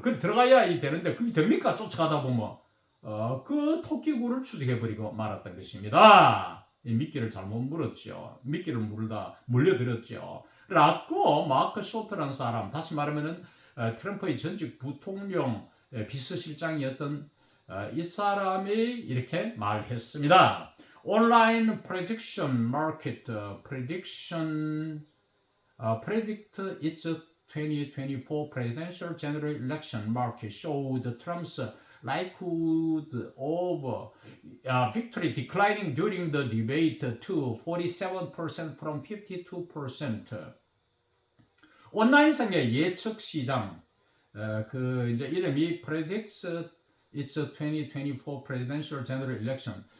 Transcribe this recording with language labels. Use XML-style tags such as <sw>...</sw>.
<ko>그 들어가야 이 되는데 그게 됩니까? 쫓아가다 보면 그 토끼굴을 추적해버리고 말았던 것입니다. 이 미끼를 잘못 물었죠. 미끼를 물다 물려드렸죠. 라고 마크 쇼트라는 사람, 다시 말하면은 트럼프의 전직 부통령 비서실장이었던 이 사람이 이렇게 말했습니다.</ko> <en>온라인 prediction market prediction predict its 2024 presidential general election market showed Trump's likelihood of victory declining during the debate to 47% from 52%.</en> <ko>온라인상의 예측 시장, 그 이제 이름이 predicts its 2024 presidential general election.</ko>